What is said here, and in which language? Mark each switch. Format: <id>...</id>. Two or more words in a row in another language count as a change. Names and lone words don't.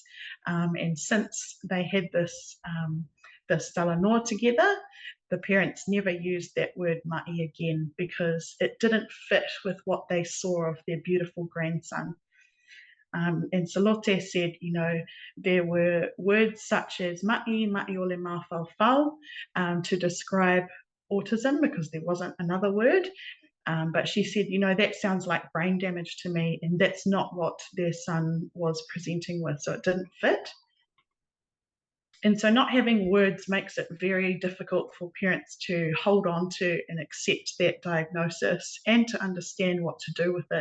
<en>And since they had this talanoa together, the parents never used that word ma'i again because it didn't fit with what they saw of their beautiful grandson. And Salote said, you know, there were words such as</en> <sm>ma'i ole mawhawhau</sm> <en>to describe autism because there wasn't another word. But she said, you know, that sounds like brain damage to me, and that's not what their son was presenting with, so it didn't fit. And so not having words makes it very difficult for parents to hold on to and accept that diagnosis and to understand what to do with it.</en>